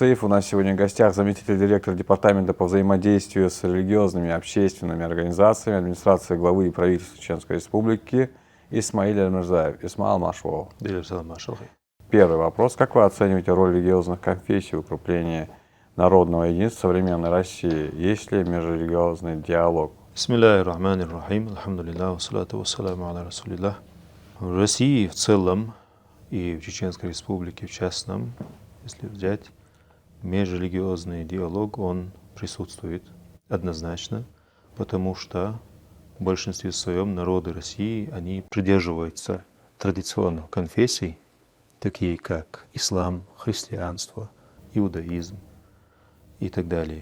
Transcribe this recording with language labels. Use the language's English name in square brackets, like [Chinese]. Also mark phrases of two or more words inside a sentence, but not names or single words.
[Russian] У нас сегодня в гостях заместитель директора Департамента по взаимодействию с религиозными и общественными организациями администрации главы и правительства Чеченской Республики Исмаиль Аль-Мирзаев. Исмаил Машвол. Первый вопрос. Как вы оцениваете роль религиозных конфессий в укреплении народного единства современной России? Есть ли межрелигиозный диалог? [Arabic] بسم الله الرحمن الرحيم. الحمد لله، والصلاة والسلام على رسول الله. [Russian] В России в целом и в Чеченской Республике в частном, если взять, межрелигиозный диалог, он присутствует однозначно, потому что в большинстве своем народы России, они придерживаются традиционных конфессий, такие как ислам, христианство, иудаизм и так далее.